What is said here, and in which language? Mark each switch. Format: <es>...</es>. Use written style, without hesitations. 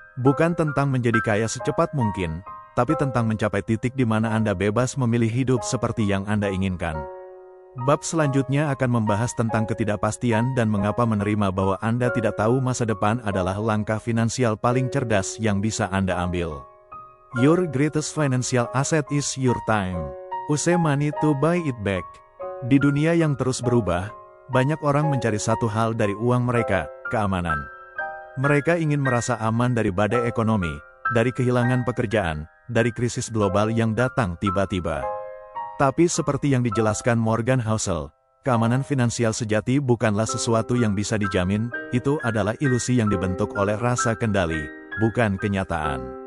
<id>Bukan tentang menjadi kaya secepat mungkin, tapi tentang mencapai titik di mana Anda bebas memilih hidup seperti yang Anda inginkan. Bab selanjutnya akan membahas tentang ketidakpastian dan mengapa menerima bahwa Anda tidak tahu masa depan adalah langkah finansial paling cerdas yang bisa Anda ambil.</id> <en>Your greatest financial asset is your time. Use money to buy it back.</en> <id>Di dunia yang terus berubah, banyak orang mencari satu hal dari uang mereka, keamanan. Mereka ingin merasa aman dari badai ekonomi, dari kehilangan pekerjaan, dari krisis global yang datang tiba-tiba. Tapi seperti yang dijelaskan Morgan Housel, keamanan finansial sejati bukanlah sesuatu yang bisa dijamin, itu adalah ilusi yang dibentuk oleh rasa kendali, bukan kenyataan.</id>